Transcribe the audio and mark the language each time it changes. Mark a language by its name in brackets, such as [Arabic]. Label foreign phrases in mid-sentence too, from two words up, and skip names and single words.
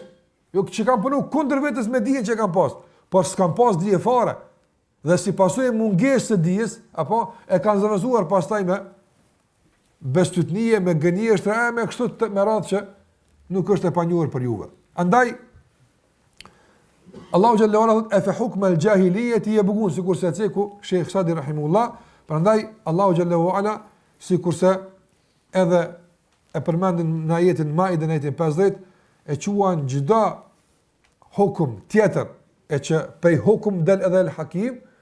[Albanian] Jo që kanë punu kundër vetes me dijen që kanë pas, por s'kan pas dije fare. Dhe si pasojë mungesë së dijes, apo e kanë zëvendësuar pastaj me bestytnie, me gënjeshtra, me kështu me radhë që nuk është e panjohur për juve. Andaj Allahu [Arabic] جل وعلا [Albanian] thot e [Arabic] فحكم الجاهلية يبغون, [Albanian] sikurse ceku Sheikh Sadi rahimullah. Prandaj Allahu [Arabic] جل وعلا [Albanian] sikurse edhe e përmendin në ajetin Maide në ajetin 50, e quan çdo hukum tjetër e që prej hukum del edhe El Hakim,